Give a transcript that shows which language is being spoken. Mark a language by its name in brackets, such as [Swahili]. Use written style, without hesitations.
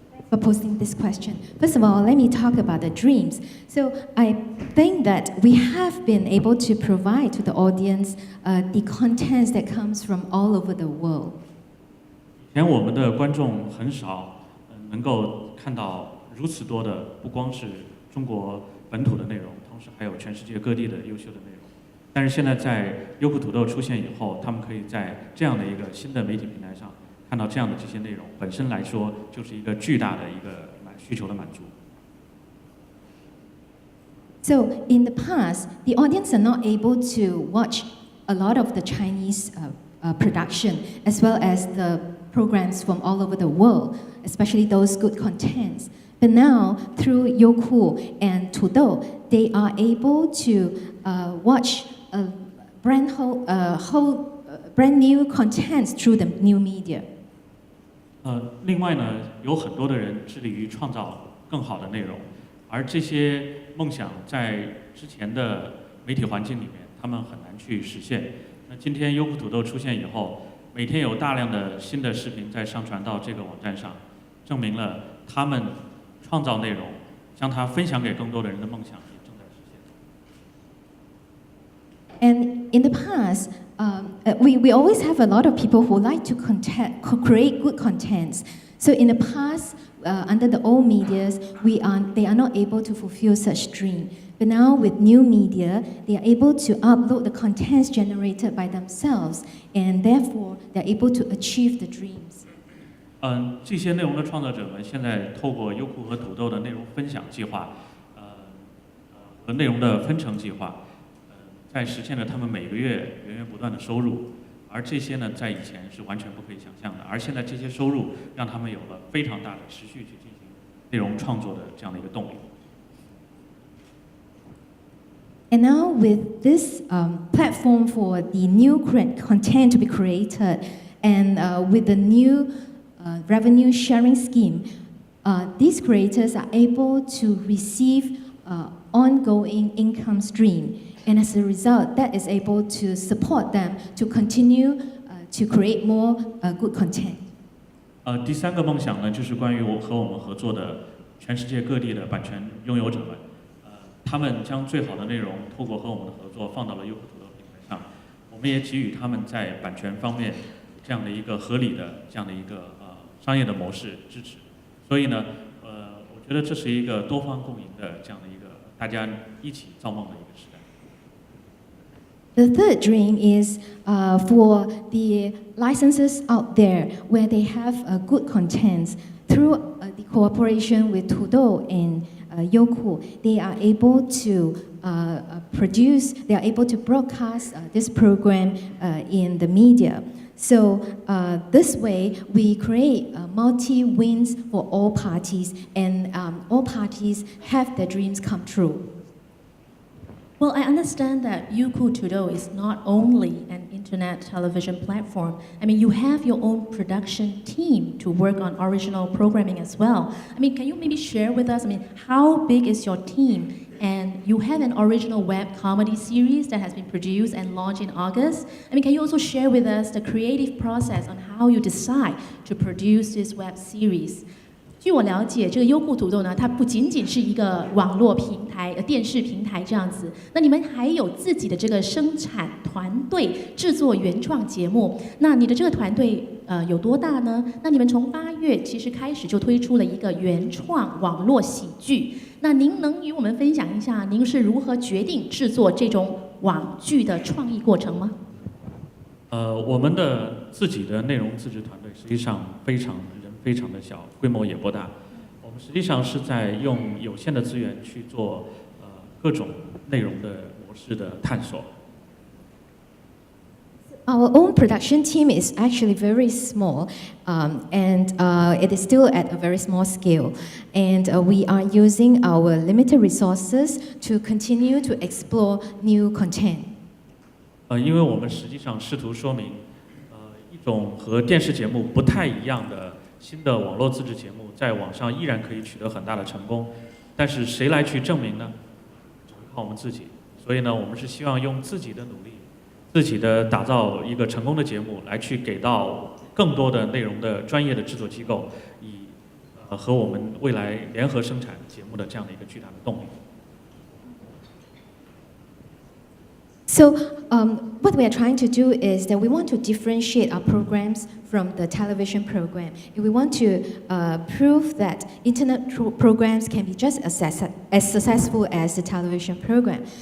[English] For posing this question. First of all, let me talk about the dreams. So I think that we have been able to provide to the audience the contents that comes from all over the world. [Chinese] 以前我们的观众很少能够看到如此多的，不光是中国本土的内容，同时还有全世界各地的优秀的内容。但是现在在优酷土豆出现以后，他们可以在这样的一个新的媒体平台上看到这样的这些内容，本身来说就是一个巨大的一个需求的满足。 [English] So in the past, the audience are not able to watch a lot of the Chinese production as well as the programs from all over the world, especially those good contents. But now, through Youku and Tudou, they are able to watch a brand new contents through the new media. [Chinese] 另外呢，有很多的人致力于创造更好的内容，而这些梦想在之前的媒体环境里面，他们很难去实现。那今天优酷土豆出现以后，每天有大量的新的视频在上传到这个网站上，证明了他们创造内容，将它分享给更多的人的梦想也正在实现。 [English] And in the past, we always have a lot of people who like to create good contents. So in the past, under the old medias, they are not able to fulfill such dream. But now with new media, they are able to upload the contents generated by themselves, and therefore they are able to achieve the dreams. [Chinese] 这些内容的创作者们现在透过优酷和土豆的内容分享计划，和内容的分成计划，在实现了他们每个月源源不断的收入，而这些呢，在以前是完全不可以想象的，而现在这些收入让他们有了非常大的持续去进行内容创作的这样的一个动力。 [English] And now with this platform for the new content to be created, and with the new revenue sharing scheme, these creators are able to receive ongoing income stream. And as a result, that is able to support them to continue to create more good content. [Chinese] 第三个梦想呢，就是关于和我们合作的全世界各地的版权拥有者们，他们将最好的内容透过和我们的合作放到了优酷土豆平台上，我们也给予他们在版权方面这样的一个合理的这样的一个商业的模式支持。所以呢，我觉得这是一个多方共赢的这样的一个大家一起造梦的一个时代。 [English] The third dream is for the licenses out there where they have good contents. Through the cooperation with Tudou and Youku, they are able to they are able to broadcast this program in the media. So this way, we create multi-wins for all parties, and all parties have their dreams come true. Well, I understand that Youku Tudou is not only an internet television platform. I mean, you have your own production team to work on original programming as well. I mean, can you maybe share with us, how big is your team? And you have an original web comedy series that has been produced and launched in August. Can you also share with us the creative process on how you decide to produce this web series? [Chinese] 据我了解，这个优酷土豆呢，它不仅仅是一个网络平台、电视平台这样子，那你们还有自己的这个生产团队，制作原创节目。那你的这个团队有多大呢？那你们从8月其实开始就推出了一个原创网络喜剧。那您能与我们分享一下，您是如何决定制作这种网剧的创意过程吗？我们的自己的内容自制团队实际上非常的小，规模也不大。我们实际上是在用有限的资源去做各种内容的模式的探索。 [English] Our own production team is actually very small, and it is still at a very small scale. And we are using our limited resources to continue to explore new content. [Chinese] 因为我们实际上试图说明，一种和电视节目不太一样的新的网络自制节目，在网上依然可以取得很大的成功。但是谁来去证明呢？只会靠我们自己。所以呢，我们是希望用自己的努力，自己的打造一个成功的节目，来去给到更多的内容的专业的制作机构，以和我们未来联合生产节目的这样的一个巨大的动力。 [English] So what we are trying to do is that we want to differentiate our programs from the television program. And we want to prove that internet programs can be just as successful as the television program.